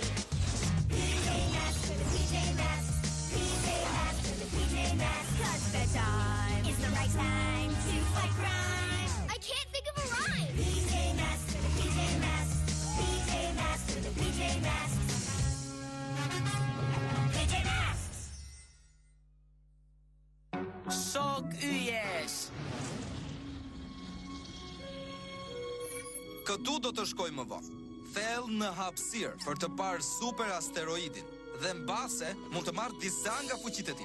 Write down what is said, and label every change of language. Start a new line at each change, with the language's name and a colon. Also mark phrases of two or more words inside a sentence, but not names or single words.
English: PJ Masks for the PJ Masks. PJ Masks for the PJ Masks. 'Cause bedtime is the right time to fight crime. I can't think of a rhyme. PJ Masks for the PJ Masks. PJ Masks for the PJ Masks. PJ Masks!
Albanian: Shok yjesh! Këtu do të shkoj më vonë. Thellë në hapësirë për të parë super asteroidin dhe mbase mund të marrë disa nga fuqitë e tij.